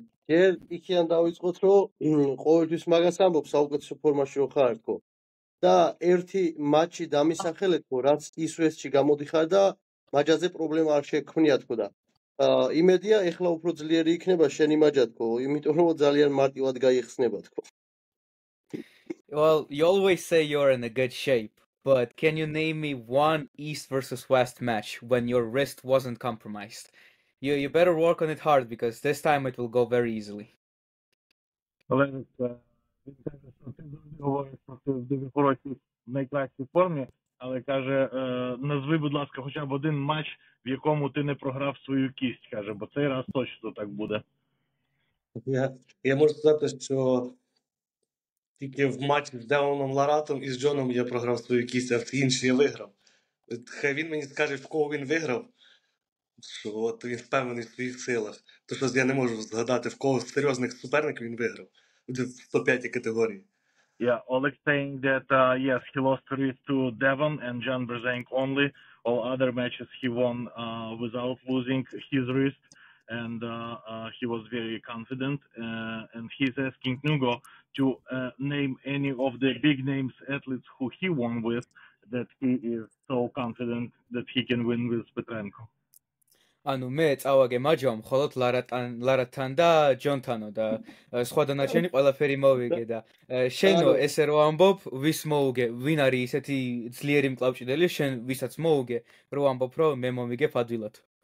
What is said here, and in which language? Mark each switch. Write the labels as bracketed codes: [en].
[ka] ჯერ იქიდან დავიწყოთ, რომ ყოველთვის მაგას ამბობ, საუკეთესო ფორმაში რო ხარ თქო. და ერთი მატჩი დამისახელეთ, რაც ისვესში გამოდიხარ და მაჯაზე პრობლემა არ შექმნია თქო და იმედია ეხლა უფრო ძლიერი იქნება შენი მაჯა თქო, იმიტომ რომ ძალიან მარტივად გაიხსნება თქო. [en] Well, you always say you're in a good shape, but can you name me one East versus West match when your wrist wasn't compromised? You better work on it hard because this time it will go very easily. [uk] Він каже, що ти завжди говориш, що ти в дуже хорошій, найкращій формі, але каже, назви, будь ласка, хоча б один матч, в якому ти не програв свою кість, каже, бо цей раз точно так буде. Я можу сказати, що тільки в матчі з Девоном Ларатом і з Джоном я програв свою кість, а в інші я виграв. Хай він мені скаже, в кого він виграв, що от він впевнений в своїх силах. То що я не можу згадати, в кого з серйозних суперників він виграв в 105-й категорії. [en] Yeah, Oleg saying that, yes, he lost wrist to Devon and Jan Brzenk only. All other matches he won without losing his wrist, and he was very confident. And he's asking Nugo to name any of the big names athletes who he won with that he is so confident that he can win with Petrenko. [ka] ანუ მე წავაგე მაჯვამ მხოლოდ ლარათან და ჯონთანო და სხვა დანარჩენი ყველაფერი მოვიგე და შენო ესე რო ამბობ ვის მოუგე ვინ არის ისეთი ძლიერი მკლავჭიდელი შენ ვისაც მოუგე რო ამბობ რომ მე მომიგებ ადვილად